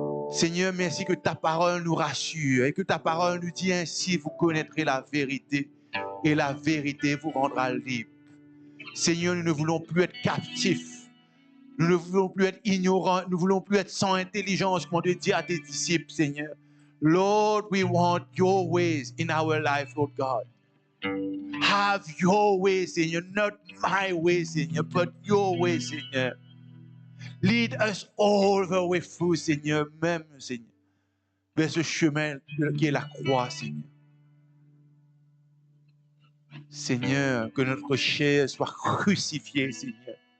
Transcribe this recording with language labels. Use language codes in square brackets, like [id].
[fr] Seigneur, merci que ta parole nous rassure et que ta parole nous dit ainsi, vous connaîtrez la vérité et la vérité vous rendra libre. Seigneur, nous ne voulons plus être captifs. Nous ne voulons plus être ignorants. Nous ne voulons plus être sans intelligence, comme tu dis à tes disciples, Seigneur. [en] Lord, we want your ways in our life, Lord God. Have your way, Seigneur. Not my way, Seigneur, but your way, Seigneur. Lead us all the way through, [fr] Seigneur, même, Seigneur, vers ce chemin qui est la croix, Seigneur. Seigneur, que notre chair soit crucifiée, Seigneur.